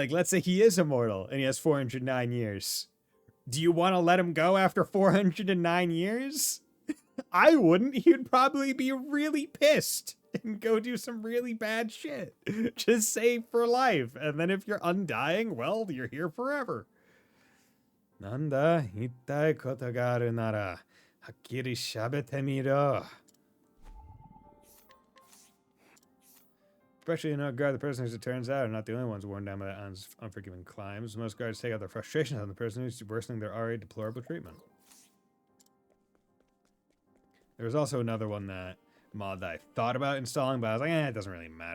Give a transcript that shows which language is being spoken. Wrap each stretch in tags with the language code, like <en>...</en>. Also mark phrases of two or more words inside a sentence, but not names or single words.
<en>Like, let's say he is immortal and he has 409 years. Do you want to let him go after 409 years? I wouldn't. He'd probably be really pissed and go do some really bad shit. Just save for life. And then if you're undying, well, you're here forever.</en> <ja>なんだ、言いたいことがあるなら、はっきり喋ってみろ.</ja> <en>Especially in regard the prisoners, it turns out, are not the only ones worn down by that unforgiving climbs. Most guards take out their frustrations on the prisoners, worsening their already deplorable treatment. There was also another one mod that I thought about installing, but I was like, it doesn't really matter.</en>